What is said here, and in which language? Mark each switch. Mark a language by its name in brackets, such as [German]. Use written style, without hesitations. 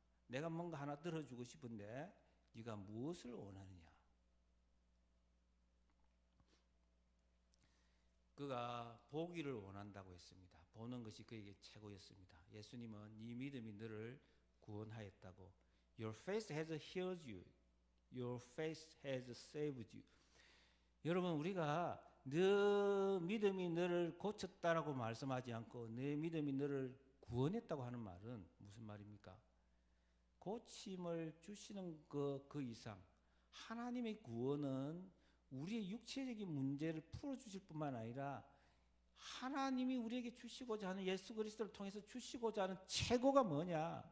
[Korean] 내가 뭔가 하나 들어주고 싶은데 네가 무엇을 원하느냐? 그가 보기를 원한다고 했습니다. 보는 것이 그에게 최고였습니다. 예수님은 네 믿음이 너를 구원하였다고. [English] Your faith has healed you. Your faith has saved you. [Korean] 여러분, 우리가 너 믿음이 너를 고쳤다라고 말씀하지 않고 내 믿음이 너를 구원했다고 하는 말은 무슨 말입니까? 고침을 주시는 그 이상 하나님의 구원은 우리의 육체적인 문제를 풀어주실 뿐만 아니라 하나님이 우리에게 주시고자 하는 예수 그리스도를 통해서 주시고자 하는 최고가 뭐냐?